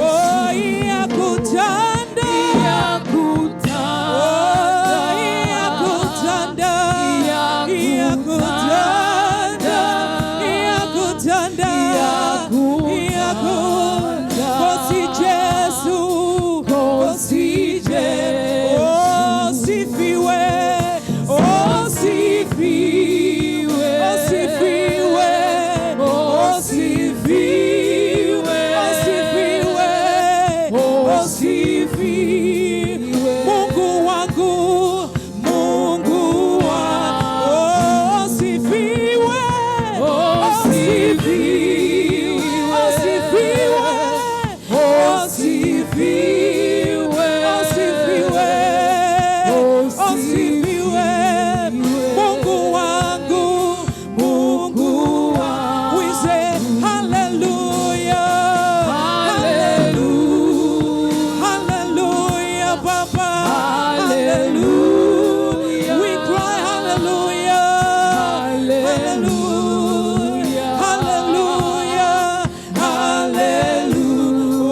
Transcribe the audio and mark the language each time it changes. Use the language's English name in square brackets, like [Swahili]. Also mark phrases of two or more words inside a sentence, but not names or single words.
[Zulu] Oh, iyakutanda. Iyakutanda. Iyakutanda. Iyakutanda. Iyakutanda. Kosi Jesu. Kosi Jesu. [Swahili] Oh, sifiwe. Oh, sifiwe. Oh, sifiwe. Oh, sifiwe. Oh, sifiwe. Oh, sifiwe. Mungu wangu, Mungu wangu. Oh, sifiwe. Oh, sifiwe. Oh, sifiwe. Oh, sifiwe. Oh, sifiwe. Oh, sifiwe. Mungu wangu, Mungu wangu. [English] We say hallelujah. Hallelujah. Hallelujah, Papa. Hallelujah. We cry hallelujah. Hallelujah. Hallelujah. Hallelujah.